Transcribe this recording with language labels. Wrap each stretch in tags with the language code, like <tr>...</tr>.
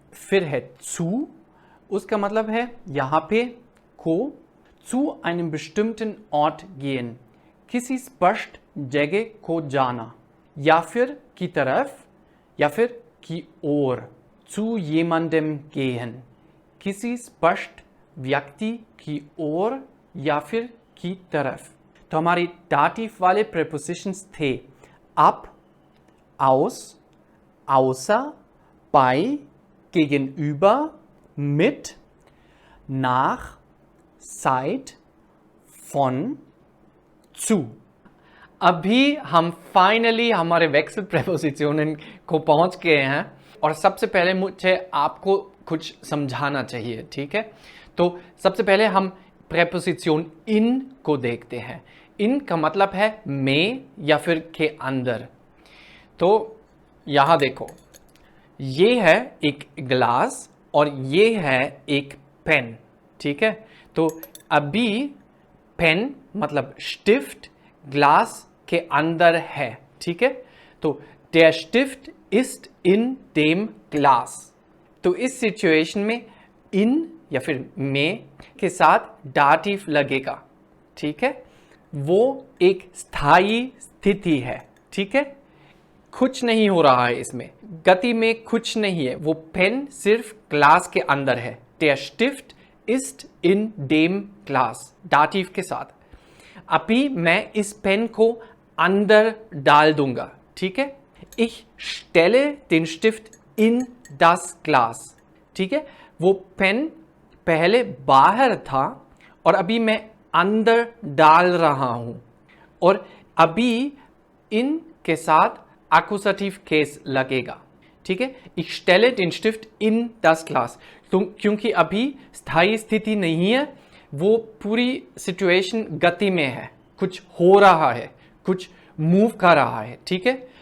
<hi>फिर है zu, उसका मतलब है यहाँ पे को,</hi> <de>zu einem bestimmten Ort gehen,</de> <hi>किसी स्पष्ट जगह को जाना, या फिर की तरफ, या फिर की ओर,</hi> <de>zu jemandem gehen,</de> <hi>किसी स्पष्ट व्यक्ति की ओर या फिर की तरफ। तो हमारे दाटिव वाले प्रेपोजिशंस थे ab, aus, außer, bei, gegenüber, mit, nach, seit, von, zu। अभी हम फाइनली हमारे वेक्सल प्रेपोजिशनन को पहुंच गए हैं और सबसे पहले मुझे आपको कुछ समझाना चाहिए, ठीक है। तो सबसे पहले हम प्रेपोजिशन इन को देखते हैं। इन का मतलब है में या फिर के अंदर। तो यहां देखो, ये है एक ग्लास और ये है एक पेन, ठीक है। तो अभी पेन मतलब स्टिफ्ट ग्लास के अंदर है, ठीक है। तो</hi> <de>der Stift ist in dem Glas।</de> <hi>तो इस सिचुएशन में इन या फिर में के साथ दाटिव लगेगा, ठीक है। वो एक स्थायी स्थिति है, ठीक है। कुछ नहीं हो रहा है इसमें, गति में कुछ नहीं है। वो पेन सिर्फ ग्लास के अंदर है।</hi> <de>Der Stift ist in dem Glas,</de> <hi>दाटिव के साथ। अभी मैं इस पेन को अंदर डाल दूंगा, ठीक है।</hi> <de>Ich stelle den Stift in das Glas,</de> <hi>ठीक है। वो पेन पहले बाहर था और अभी मैं अंदर डाल रहा हूं। और अभी इन के साथ एक्कुसाटिव केस लगेगा, ठीक है।</hi> <de>Ich stelle den Stift in das Glas,</de> <hi>तो क्योंकि अभी स्थायी स्थिति नहीं है, वो पूरी सिचुएशन गति में है, कुछ हो रहा है, कुछ मूव कर रहा है, ठीक है।</hi>